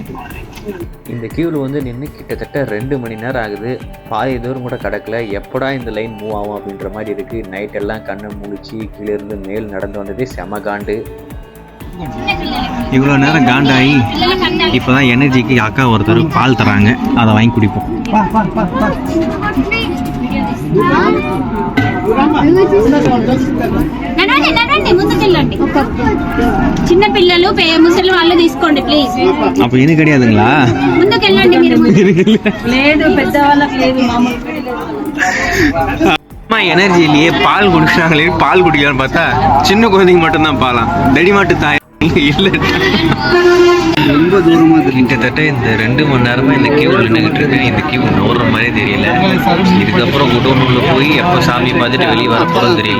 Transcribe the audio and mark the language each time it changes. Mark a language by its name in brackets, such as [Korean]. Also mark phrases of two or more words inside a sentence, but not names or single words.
[Tamil] இந்த கியூவில் வந்து நின்று கிட்டத்தட்ட 2 மணி நேரம் ஆகுது. பாதி தூரம் கூட கிடக்கல. எப்படா இந்த [English] line move [Tamil] ஆகும் அப்படின்ற மாதிரி இருக்குது. நைட்டெல்லாம் கண்ணை முழிச்சு கீழேருந்து மேல் நடந்து வந்ததே செம காண்டு. இவ்வளோ நேரம் காண்டாகி இப்போ தான் எனர்ஜிக்கு அக்கா ஒருத்தர் பால் தராங்க, அதை வாங்கி குடிப்போம். [Telugu] చిన్న పిల్లలు ముసలి వాళ్ళు తీసుకోండి ప్లీజ్. [Tamil] அப்போ எனக்கு கிடையாதுங்களா? [Telugu] ముందుకెళ్ళండి మీరు. లేదు పెద్దవాళ్ళకి లేదు మామూలు. [Tamil] அம்மா எனர்ஜிலேயே பால் குடிச்சாங்களே, பால் குடிக்கலான்னு பார்த்தா சின்ன குழந்தைங்க மட்டும்தான் பாலாம். டெடி மாட்டு தாய் இல்லை. ரொம்ப தூரமாக கிட்டத்தட்ட இந்த 2 மணி நேரமாக இந்த கியூவில் நின்றுக்கிட்டு இருக்கேன். இந்த கியூ நோடுற மாதிரியே தெரியல. இதுக்கப்புறம் குடோனுள்ள போய் எப்போ சாமி பார்த்துட்டு வெளியே வர போகிறது தெரியல.